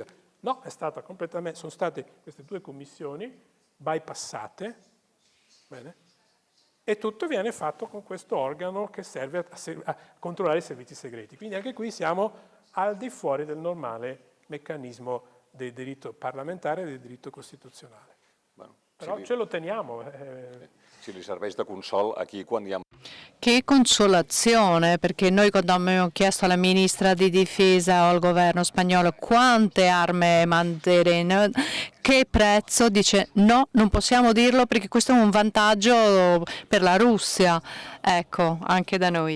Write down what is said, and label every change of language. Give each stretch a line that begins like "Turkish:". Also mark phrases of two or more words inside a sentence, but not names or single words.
Italian: No, sono state queste due commissioni bypassate, bene? E tutto viene fatto con questo organo che serve a controllare i servizi segreti. Quindi anche qui siamo al di fuori del normale meccanismo del diritto parlamentare e del diritto costituzionale.
Catalan: Bueno,
Italian: Però ce lo teniamo.
Catalan: si li serveix de consol aquí quan hi ha...
Italian: Che consolazione, perché noi quando abbiamo chiesto alla ministra di difesa o al governo spagnolo quante armi manderemo, che prezzo, dice no, non possiamo dirlo perché questo è un vantaggio per la Russia. Ecco, anche da noi.